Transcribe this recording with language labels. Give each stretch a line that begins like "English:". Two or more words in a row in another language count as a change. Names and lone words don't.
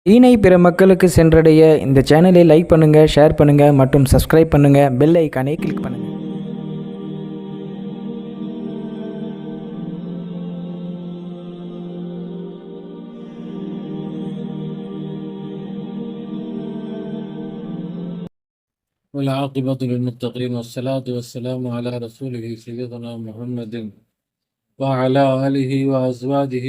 Tamil: தீனை பிற மக்களுக்கு சென்றடைய இந்த சேனலை லைக் பண்ணுங்கள், ஷேர் பண்ணுங்கள் மற்றும் சப்ஸ்கிரைப் பண்ணுங்கள். பெல் ஐக்கானை கிளிக் பண்ணுங்கள்.
Arabic: والعاقبة للمتقين والصلاة والسلام على رسوله سيدنا محمد وعلى آله وأزواجه